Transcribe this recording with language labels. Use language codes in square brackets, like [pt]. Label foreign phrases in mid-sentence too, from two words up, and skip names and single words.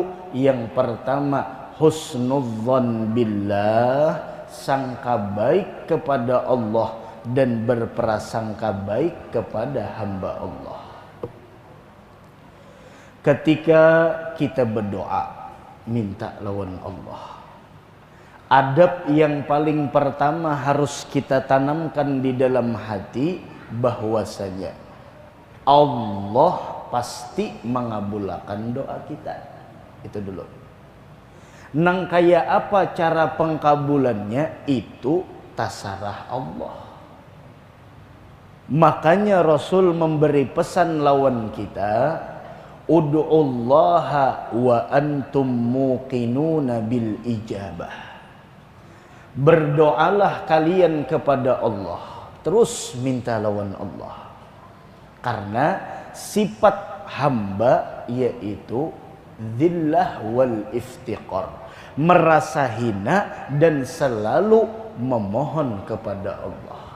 [bjn] Yang pertama, [ar] husnudzon billah, [bjn] sangka baik kepada Allah dan berprasangka baik kepada hamba Allah. Ketika kita berdoa minta lawan Allah, adab yang paling pertama harus kita tanamkan di dalam hati bahwasanya Allah pasti mengabulkan doa kita. Itu dulu. Nang kaya apa cara pengkabulannya, itu tasarah Allah. Makanya Rasul memberi pesan lawan kita, [ar] ud'ullaha wa antum muqinuna bil ijabah. [bjn] Berdoalah kalian kepada Allah, terus minta lawan Allah. Karena sifat hamba yaitu [ar] dzillah wal iftiqar, [bjn] merasa hina dan selalu memohon kepada Allah.